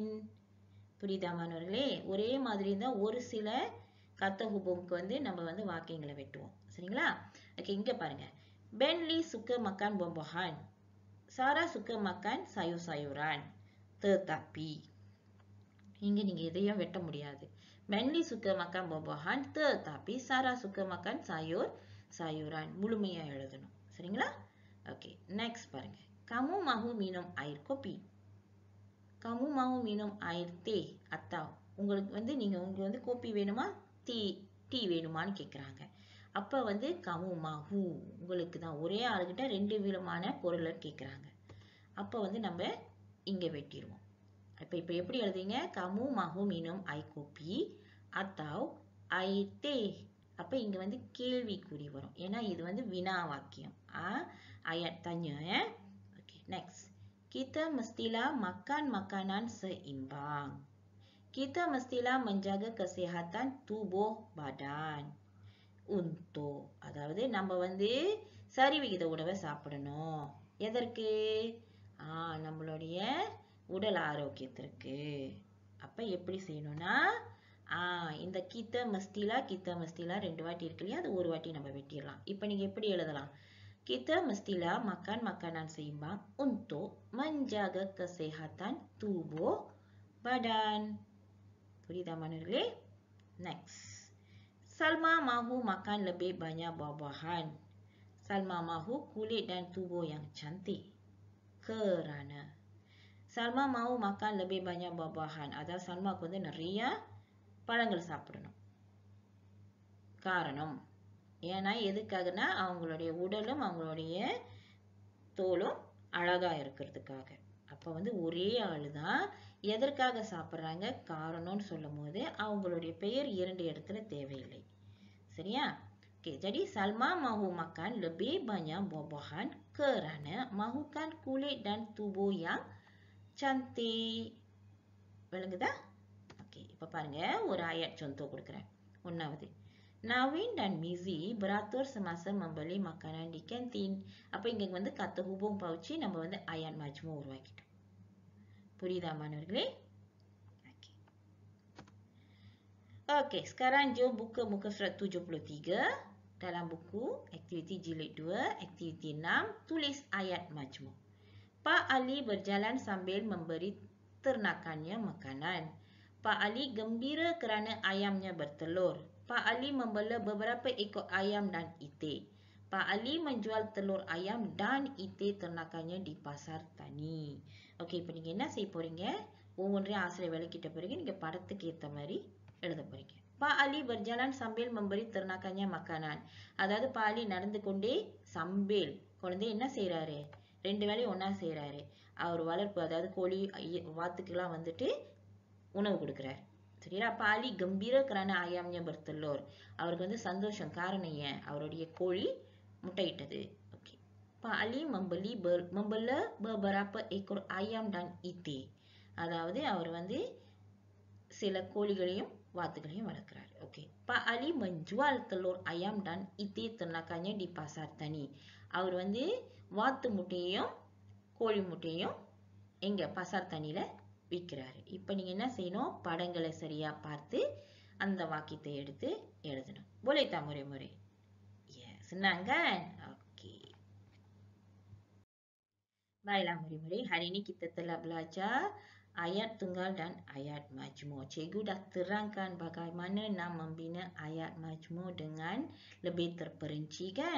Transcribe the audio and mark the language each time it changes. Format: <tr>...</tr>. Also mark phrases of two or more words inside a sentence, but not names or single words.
<ta>புரியுதா மாணவர்களே? ஒரே மாதிரி தான் ஒரு சில</ta> <ms>kata hubung</ms> <ta>வந்து நம்ம வந்து வாக்கியங்களை வெட்டுவோம். சரிங்களா? ஓகே, இங்க பாருங்க.</ta> <ms>Bentley suka makan buah-buahan. Sarah suka makan sayur-sayuran.</ms> <ta>Tetapi இங்க நீங்க எதையும் வெட்ட முடியாது.</ta> <ms>Bentley suka makan buah-buahan, tetapi Sarah suka makan sayur-sayuran.</ms> <ta>முழுமையா எழுதணும். சரிங்களா? ஓகே, நெக்ஸ்ட் பாருங்க.</ta> <ms>Kamu mahu minum air kopi? Kamu mahu minum air teh?</ms> <ta>atau உங்களுக்கு வந்து உங்களுக்கு வந்து கோப்பி வேணுமா டீ வேணுமான்னு கேக்குறாங்க. அப்ப வந்து</ta> <ms>kamu mahu</ms> <ta>உங்களுக்கு தான் ஒரே ஆளுகிட்ட ரெண்டு விதமான பொருளை கேக்குறாங்க. அப்ப வந்து நம்ம இங்க வெட்டிடுவோம். இப்ப எப்படி எழுதுவீங்க?</ta> <ms>Kamu mahu minum air kopi atau air teh?</ms> <ta>அப்ப இங்க வந்து கேள்விக்குறி வரும். ஏன்னா இது வந்து வினா வாக்கியம்.</ta> <ms>Ayat tanya ya. Okey, next. Kita mestilah makan makanan seimbang. Kita mestilah menjaga kesihatan tubuh badan.</ms> <ta>Untuk அதாவது நம்ம வந்து சரிவிகித உணவை சாப்பிடணும். எதற்கு? நம்மளுடைய உடல் ஆரோக்கியத்திற்கு. அப்ப எப்படி செய்யணும்னா இந்த</ta> <ms>kita mestilah</ms> <ta>ரெண்டு வாட்டி இருக்கு இல்லையா? அது ஒரு வாட்டி நம்ம வெட்டிடலாம். இப்ப நீங்க எப்படி எழுதலாம்?</ta> <ms>Kita mestilah makan makanan seimbang untuk menjaga kesehatan tubuh badan.</ms> <ta>புரியுதா மாணவர்களே? Next.</ta> <ms>Salma mahu makan lebih banyak buah-buahan. Salma mahu kulit dan tubuh yang cantik. Kerana Salma mahu makan lebih banyak buah-buahan.</ms> <ta>அதாவது சல்மாக்கு வந்து நிறைய பழங்கள் சாப்பிடணும். காரணம் ஏன்னா எதுக்காகனா அவங்களுடைய உடலும் அவங்களுடைய தோலும் அழகா இருக்கிறதுக்காக. அப்ப வந்து ஒரே ஆளு தான் எதற்காக சாப்பிடுறாங்க காரணம்னு சொல்லும் போது அவங்களுடைய பெயர் இரண்டு இடத்துல தேவையில்லை. சரியா?</ta> <ms>Okey, jadi Salma mahu makan lebih banyak buah-buahan kerana mahukan kulit dan tubuh yang cantik.</ms> <ta>விளங்குதா? ஓகே, இப்ப பாருங்க ஒரு</ta> <ms>ayat contoh</ms> <ta>கொடுக்கிறேன். ஒன்னாவது.</ta> <ms>Navin dan Mizi beratur semasa membeli makanan di kantin.</ms> <ta>அப்ப இங்க வந்து</ta> <ms>kata hubung pauci</ms> <ta>நம்ம வந்து</ta> <ms>ayat majmu</ms> <ta>உருவாக்கிட்டோம். புரியுதா மாணவர்களே?</ta> <ms>Okey. Okey, sekarang jom buka muka surat 73 dalam buku aktiviti jilid 2, aktiviti 6, tulis ayat majmu. Pak Ali berjalan sambil memberi ternakannya makanan. Pak Ali gembira kerana ayamnya bertelur. Pak Ali membela beberapa ekor ayam dan itik. Pak Ali menjual telur ayam dan itik ternakannya di pasar tani. Okey,</ms> <ta>இப்ப நீங்க என்ன செய்ய போறீங்க? ஒவ்வொன்றையும் ஆசிரியர் விளக்கிட்ட பிறகு நீங்க படத்துக்கு ஏத்த மாதிரி எழுத போறீங்க.</ta> <ms>Pak Ali berjalan sambil memberi ternakannya makanan.</ms> <ta>அதாவது Pak Ali நடந்து கொண்டே sambil குழந்தை என்ன செய்றாரு? ரெண்டு வேளையும் ஒண்ணா செய்றாரு. அவர் வளர்ப்பு அதாவது கோழி வாத்துக்கெல்லாம் வந்துட்டு உணவு கொடுக்கிறார். சரியா?</ta> <ms>Pak Ali gembira kerana ayamnya bertelur.</ms> <ta>அவருக்கு வந்து சந்தோஷம் காரணம் ஏன்? அவருடைய கோழி முட்டையிட்டது.</ta> <ms>Okey. Pak Ali membela beberapa ekor ayam dan itik.</ms> <ta>அதாவது அவர் வந்து சில கோழிகளையும் வாத்துகளையும் வளர்க்கிறார்.</ta> <ms>Okey. Pak Ali menjual telur ayam dan itik ternakannya di pasar tani.</ms> <ta>அவர் வந்து வாத்து முட்டையையும் கோழி முட்டையையும் எங்க pasar தனியில விற்கிறாரு. இப்போ நீங்க என்ன செய்யணும்? படங்களை சரியா பார்த்து அந்த வாக்கியத்தை எடுத்து எழுதணும்.</ta> <ms>Boleh tak murid-murid? Ya, senang kan? Okey. Baiklah murid-murid, hari ini kita telah belajar ayat tunggal dan ayat majmuk. Cikgu dah terangkan bagaimana nak membina ayat majmuk dengan lebih terperinci kan?</ms>